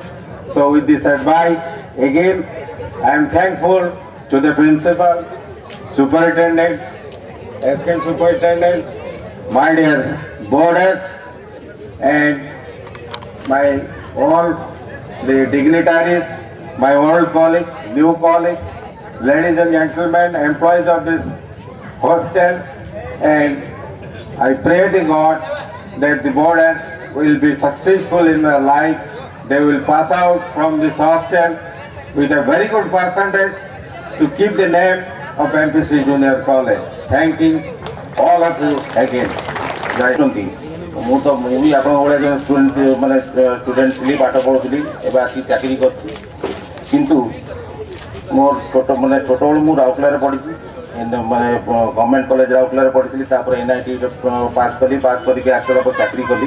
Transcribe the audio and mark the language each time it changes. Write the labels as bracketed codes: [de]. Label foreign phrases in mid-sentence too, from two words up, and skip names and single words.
[en] So with this advice, again, I am thankful to the principal, superintendent, assistant superintendent, my dear boarders, and my all the dignitaries, my old colleagues, new colleagues, ladies and gentlemen, employees of this hostel, and I pray to God that the boarders will be successful in their life. They will pass out from this hostel with a very good percentage to keep the name of MPC Junior College. Thanking all of you again. [or] ମୁଁ ତ ମୁଁ ବି ଆପଣଙ୍କ ଭଳିଆ ଜଣେ ଷ୍ଟୁଡେଣ୍ଟ ମାନେ ଷ୍ଟୁଡେଣ୍ଟ ଥିଲି, ପାଠ ପଢ଼ୁଥିଲି, ଏବେ ଆସିକି ଚାକିରି କରୁଛି। କିନ୍ତୁ ମୋର ଛୋଟବେଳୁ ମୁଁ ରାଉରକେଲାରେ ପଢ଼ିଛି, ମାନେ ଗଭର୍ଣ୍ଣମେଣ୍ଟ କଲେଜ ରାଉରକେଲାରେ ପଢ଼ିଥିଲି। ତାପରେ NIT ପାସ୍ କରିକି ଆସିଲା ପରେ ଚାକିରି କଲି।